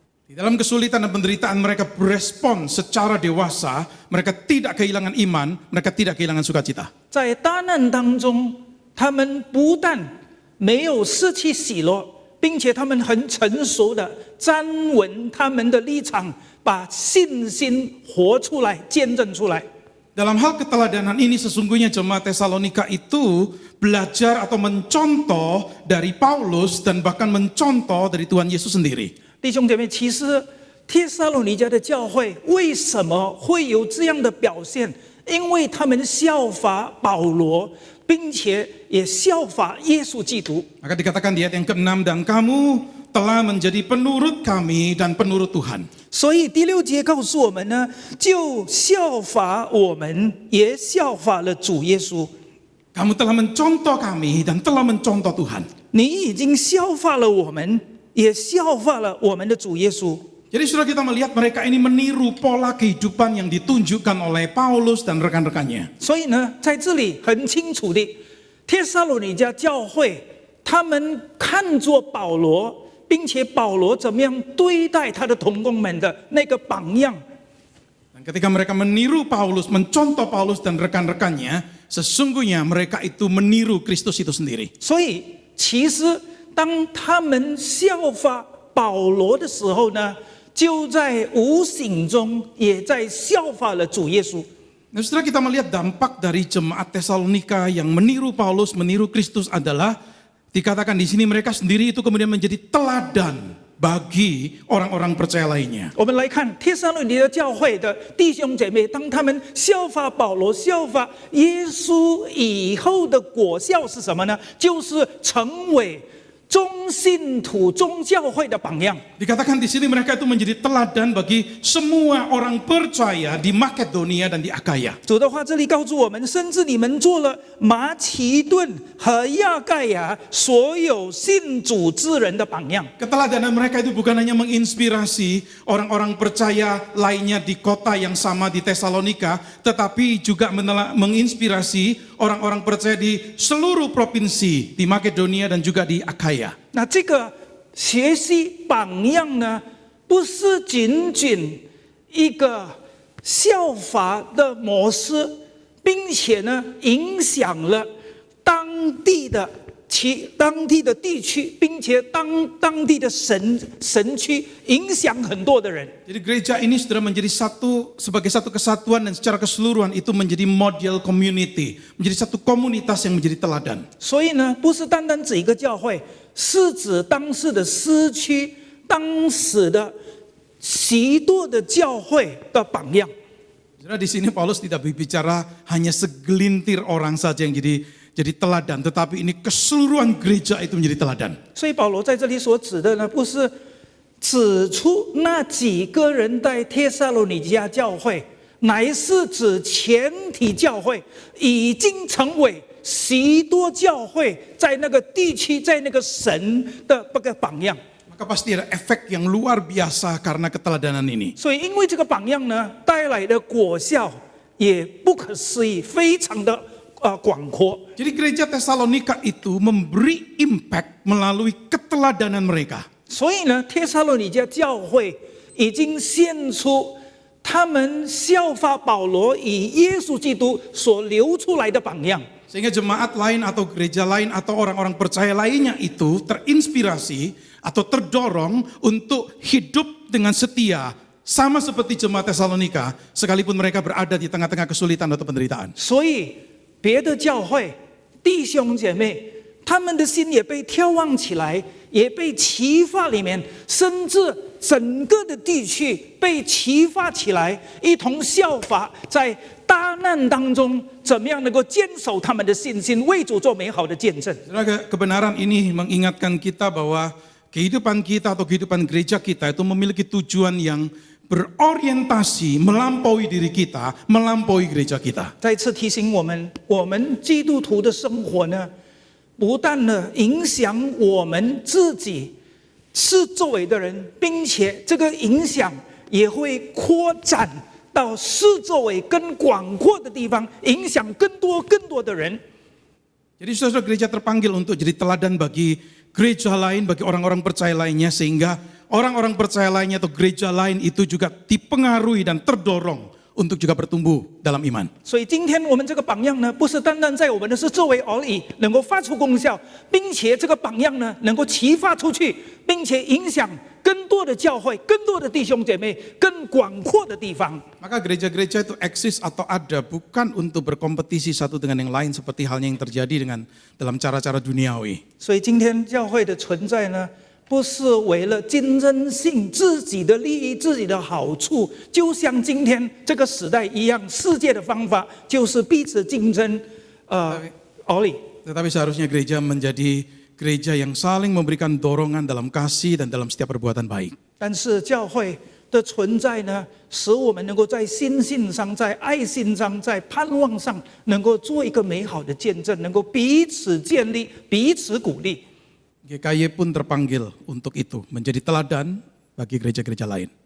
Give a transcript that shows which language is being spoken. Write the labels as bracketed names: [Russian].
[Indonesian] Di dalam kesulitan dan penderitaan mereka berespon secara dewasa, mereka tidak kehilangan iman, mereka tidak kehilangan sukacita. [Chinese] 在大难当中，他们不但没有失去喜乐，并且他们很成熟的站稳他们的立场，把信心活出来、见证出来。 [Indonesian] Dalam hal keteladanan ini sesungguhnya jemaat Tesalonika itu belajar atau mencontoh dari Paulus dan bahkan mencontoh dari Tuhan Yesus sendiri. [Chinese] 弟兄姐妹，其实帖撒罗尼迦的教会为什么会有这样的表现？因为他们效法保罗，并且也效法耶稣基督。 [Indonesian] Maka dikatakan di ayat yang ke-6, dan kamu telah menjadi penurut kami dan penurut Tuhan. [Chinese] 所以第6节告诉我们呢，就效法我们，也效法了主耶稣。 [Indonesian] Kamu telah mencontoh kami dan telah mencontoh Tuhan. [Chinese] 你已经效法了我们，也效法了我们的主耶稣。 [Indonesian] Jadi sudah kita melihat mereka ini meniru pola kehidupan yang ditunjukkan oleh Paulus dan rekan-rekannya. [Chinese] 所以呢，在这里很清楚的，帖撒罗尼迦教会他们看作保罗，并且保罗怎么样对待他的同工们的那个榜样。 [Indonesian] Dan ketika mereka meniru Paulus, mencontoh Paulus dan rekan-rekannya, sesungguhnya mereka itu meniru Kristus itu sendiri. [Chinese] 所以，其实当他们效法保罗的时候呢，就在无形中也在效法了主耶稣。 [Indonesian] Nah, setelah kita melihat dampak dari jemaat Tesalonika yang meniru Paulus, meniru Kristus adalah dikatakan di sini mereka sendiri itu kemudian menjadi teladan bagi orang-orang percaya lainnya. [Chinese] 我们来看帖撒罗尼迦教会的弟兄姐妹，当他们效法保罗、效法耶稣以后的果效是什么呢？就是成为众信徒、众教会的榜样。 [Indonesian] Dikatakan di sini mereka itu menjadi teladan bagi semua orang percaya di Makedonia dan di Akaya. [Chinese] 主的话这里告诉我们，甚至你们做了马其顿和亚盖亚所有信主之人的榜样。 [Indonesian] Keteladanan mereka itu bukan hanya menginspirasi orang-orang percaya lainnya di kota yang sama di Tesalonika, tetapi juga menginspirasi orang-orang percaya di seluruh provinsi di Makedonia dan juga di Akaya. [Chinese] 那这个学习榜样呢，不是仅仅一个效法的模式，并且呢，影响了当地的地区，并且当地的神区，影响很多的人。 [Indonesian] Jadi gereja ini sudah menjadi sebagai satu kesatuan dan secara keseluruhan itu menjadi [English] model community, [Indonesian] menjadi satu komunitas yang menjadi teladan. [Chinese] 所以呢，不是单单指一个教会，是指当时的市区、当时的许多的教会的榜样。 [Indonesian] Saudara, di sini Paulus tidak berbicara hanya segelintir orang saja yang jadi teladan, tetapi ini keseluruhan gereja itu menjadi teladan. [Chinese] 所以保罗在这里所指的呢，不是指出那几个人在帖撒罗尼迦教会，乃是指全体教会已经成为许多教会在那个地区、在那个神的那个榜样。 [Indonesian] Maka pasti ada efek yang luar biasa karena keteladanan ini. [Chinese] 所以因为这个榜样呢，带来的果效也不可思议，非常的广阔。 [Indonesian] Jadi gereja Tesalonika itu memberi impact melalui keteladanan mereka. [Chinese] 所以呢，帖撒罗尼迦教会已经献出他们效法保罗以耶稣基督所流出来的榜样。 [Indonesian] Sehingga jemaat lain atau gereja lain atau orang-orang percaya lainnya itu terinspirasi atau terdorong untuk hidup dengan setia sama seperti jemaat Tesalonika sekalipun mereka berada di tengah-tengah kesulitan atau penderitaan. [Chinese] 所以别的教会弟兄姐妹，他们的心也被眺望起来，也被启发里面，甚至整个的地区被启发起来，一同效法在大难当中怎么样能够坚守他们的信心，为主做美好的见证。 [Indonesian] Kebenaran ini mengingatkan kita bahwa kehidupan kita atau kehidupan gereja kita itu memiliki tujuan yang berorientasi melampaui diri kita, melampaui gereja kita. [Chinese] 再次提醒我们，我们基督徒的生活呢，不但呢影响我们自己是周围的人，并且这个影响也会扩展到四周围更广阔的地方，影响更多的人。 [Indonesian] Jadi saudara, gereja terpanggil untuk jadi teladan bagi gereja lain, bagi orang-orang percaya lainnya, sehingga orang-orang percaya lainnya atau gereja lain itu juga dipengaruhi dan terdorong untuk juga bertumbuh dalam iman. [Chinese] 所以今天我们这个榜样呢，不是单单在我们的是周围而已，能够发出功效，并且这个榜样呢，能够启发出去，并且影响更多的教会、更多的弟兄姐妹、更广阔的地方。 [Indonesian] Maka gereja-gereja itu eksis atau ada bukan untuk berkompetisi satu dengan yang lain seperti halnya yang terjadi dengan dalam cara-cara duniawi. [Chinese] 所以今天教会的存在呢，不是为了竞争性、自己的利益、自己的好处，就像今天这个时代一样，世界的方法就是彼此竞争，而已。 [Indonesian] Tetapi seharusnya gereja menjadi gereja yang saling memberikan dorongan dalam kasih dan dalam setiap perbuatan baik. [Chinese] 但是教会的存在呢，使我们能够在心性上、在爱心上、在盼望上，能够做一个美好的见证，能够彼此建立、彼此鼓励。 [Indonesian] GKY pun terpanggil untuk itu, menjadi teladan bagi gereja-gereja lain.